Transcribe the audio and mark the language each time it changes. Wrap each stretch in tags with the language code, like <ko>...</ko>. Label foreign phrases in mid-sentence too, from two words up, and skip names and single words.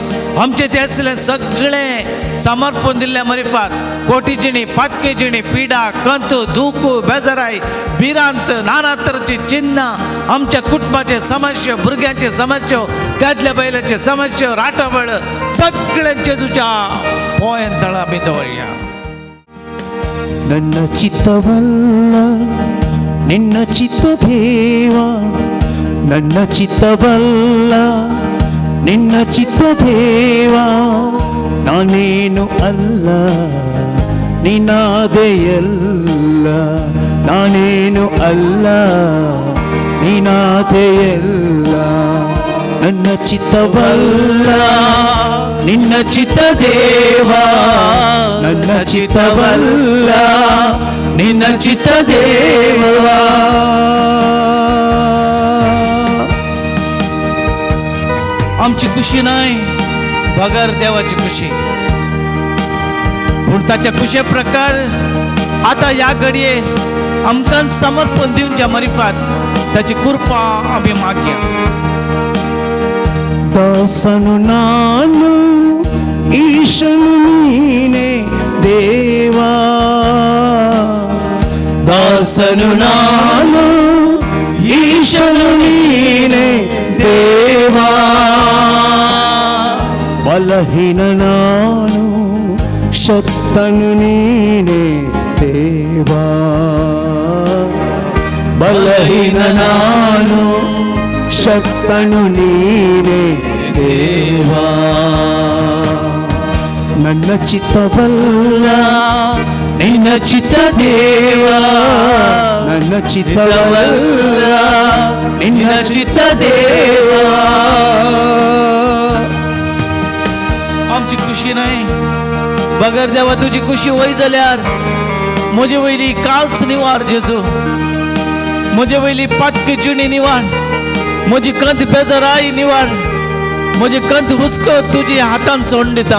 <kok>आमचे तेसले सगळे समर्पण दिल्ल्या मरिफात कोटी जिणी, पातके जिणी, पिडा, कंत, दुख, बेजाराय, भिरांत, नाना तरांची चिन्नां, आमच्या कुटुंबाचे समस्या, भुरग्यांचे समस्या, त्यातल्या बैलाचे समस्या, राटाबळ सगळे जेजूच्या पोयन तळा आमी दवरया.</kok> <kn>ನನ್ನ ಚಿತ್ತವಲ್ಲ ನಿನ್ನ ಚಿತ್ತ ದೇವ, ನನ್ನ ಚಿತ್ತವಲ್ಲ ನಿನ್ನ ಚಿತ್ತ ದೇವ, ನಾನೇನು ಅಲ್ಲ ನಿನಾದೆಯಲ್ಲ, ನಾನೇನು ಅಲ್ಲ ನಿನಾದೆಯಲ್ಲ. ನನ್ನ ಚಿತ್ತವಲ್ಲ ನಿನ್ನ ಚಿತ್ತ ದೇವ, ನನ್ನ ಚಿತ್ತವಲ್ಲ ನಿನ್ನ ಚಿತ್ತ ದೇವ.</kn> <kok>आमची खुशी नाही बगर देवाची खुशी. पूण ताच्या खुशे प्रकार आता या घडये आमकां समर्पण दिवच्या मरिफात ताची कृपा आमी मागया.</kok> <kn>ದಾಸನು ನಾನು ಈಶನು ನೀನೇ ದೇವಾ, ದಾಸನು ನಾನು ಈಶನು ನೀನೇ ದೇವಾ, ಬಲಹೀನ ನಾನು ಶಕ್ತನು ನೀನೇ ದೇವಾ, ಬಲಹೀನ ನಾನು ಶಕ್ತನು ನೀನೇ ದೇವಾ. ನನ್ನ ಚಿತ್ತವಲ್ಲ ನಿನ್ನ ಚಿತ್ತ ದೇವಾ, ನನ್ನ ಚಿತ್ತವಲ್ಲ ನಿನ್ನ ಚಿತ್ತ ದೇವಾ.</kn> <kok>आमची खुशी नाही बगर देवा तुझी खुशी वय जाल्यार म्हजे वयली काल्स निवार जेजू, म्हजे वयली पातकी जिणी निवार, म्हजी कंत बेजाराई निवार, म्हजे कंत हुस्को तुझी हातान सोडून दिता.</kok>